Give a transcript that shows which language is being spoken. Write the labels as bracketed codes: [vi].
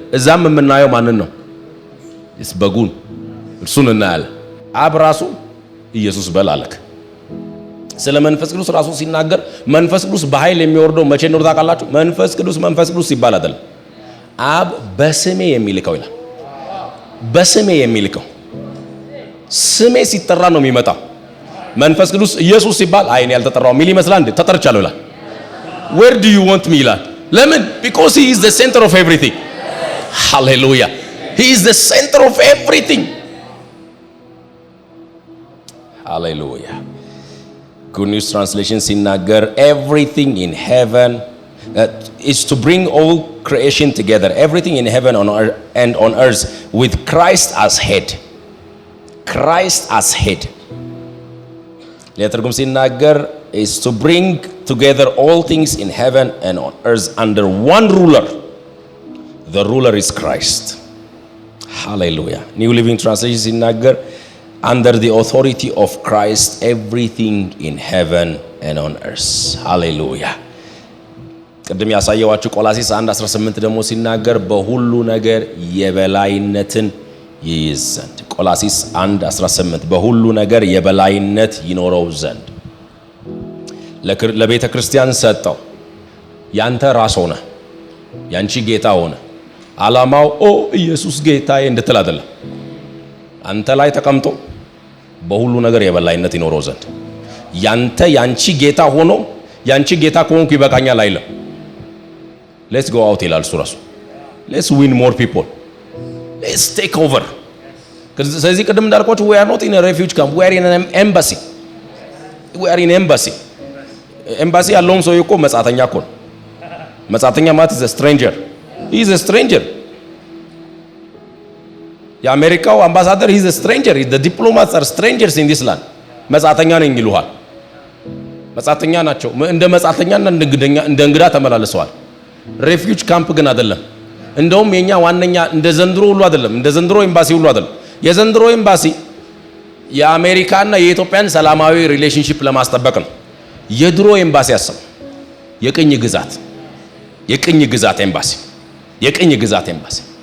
[am] እዛም የምናየው ማንን ነው? በጉን እርሱን እናያለን። አብ ራሱ ኢየሱስ በል አለክ። ስለ መንፈስ ቅዱስ ራሱ ሲናገር መንፈስ ቅዱስ በኃይል የሚወርደው መቼ ነው ታውቃላችሁ? መንፈስ ቅዱስ ሲባል አይደለም። አብ በስሜ የሚልከው ይላል። በስሜ የሚልከው ስሜ ሲጠራ ነው የሚመጣው። መንፈስ ቅዱስ ኢየሱስ ሲባል አይኔ ያልተጠራው ሚል ይመስላል እንዴ? ተጠርቻለሁ ይላል። [en] where do you want me [am] ይላል። ለምን? [en] because he is the center of everything. hallelujah. he is the center of everything. hallelujah. Good News Translation ሲናገር everything in heaven is to bring all creation together everything in heaven and on earth with Christ as head. Christ as head. [am] ለትርጉም ሲናገር [en] is to bring together all things in heaven and on earth under one ruler. The ruler is Christ. Hallelujah. New Living Translation ሲናገር under the authority of Christ everything in heaven and on earth. Hallelujah. [am] ቅድም ያሳየዋችሁ ቆላስይስ 1:18 ደግሞ ሲናገር በሁሉ ነገር የበላይነትን ይይዝ ዘንድ ቆላስይስ 1:18 በሁሉ ነገር የበላይነት ይኖረው ዘንድ ለቤተ ክርስቲያን ሰጠው። ያንተ ራስ ሆነ ያንቺ ጌታ ሆነ። ዓላማው ኢየሱስ ጌታዬ እንድትል አይደለም። አንተ ላይ ተቀምጦ በሁሉ ነገር የበላይነት ይኖረው ዘንድ ያንቺ ጌታ ሆኖ ያንቺ ጌታ ከሆንኩ ይበቃኛል አይልም። [en] let's go out [am] ይላል እሱ ራሱ። [en] let's win more people. let's take over. [am] ስለዚህ ቅድም እንዳልኳችሁ [en] we are not in a refuge camp, we are in an embassy. we are in embassy. [am] ኤምባሲ ያለውም ሰው እኮ መጻተኛ እኮ ነው። መጻተኛ ማለት [en] is a stranger. he is a stranger. [am] የአሜሪካው አምባሳደር [en] he is a stranger. the diplomats are strangers in this land. [am] መጻተኛ ነኝ ይሉሃል። መጻተኛ ናቸው። እንደ መጻተኛና እንደ እንግዳ ተመላለሰዋል። ሬፊውጅ ካምፕ ግን አይደለም። እንደውም የኛ ዋነኛ እንደ ዘንድሮ ሁሉ አይደለም። እንደ ዘንድሮ ኤምባሲ ሁሉ አይደለም። የዘንድሮ ኤምባሲ የአሜሪካና የኢትዮጵያን ሰላማዊ ሪሌሽንሺፕ ለማስጠበቅ ነው። የድሮ ኤምባሲ ያሰው የቅኝ ግዛት ኤምባሲ